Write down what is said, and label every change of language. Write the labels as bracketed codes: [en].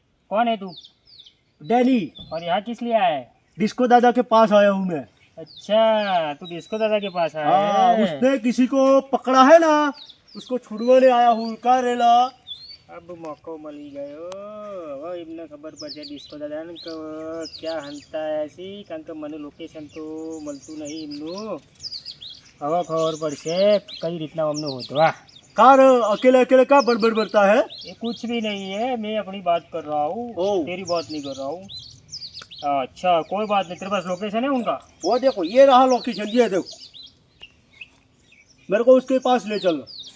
[hi] कौन है तू? डैनी. और यहाँ किस लिए आया है? डिस्को दादा के पास आया हूँ मैं. अच्छा, तू डिस्को दादा के पास आया हाँ, है. उसने किसी को पकड़ा है ना, उसको छुड़वाने आया हूँ. का रेला [gu] अब मौको मળી ગયો. હવે એમને ખબર પડશે ડિસ્કો દાદાને કે ક્યાં હંતા છે, કારણ કે મને લોકેશન તો મળતું નહીં એમનું. હવે ખબર પડશે કઈ રીતના અમને હોધવા. [hi] कार अकेले अकेले क्या बड़बड़ करता है? ये कुछ भी नहीं है, मैं अपनी बात कर रहा हूँ, ओ। तेरी बात नहीं कर रहा हूँ. अच्छा, कोई बात नहीं. तेरे पास लोकेशन है उनका? वो देखो, ये रहा लोकेशन. ये देखो, मेरे को उसके पास ले चलो.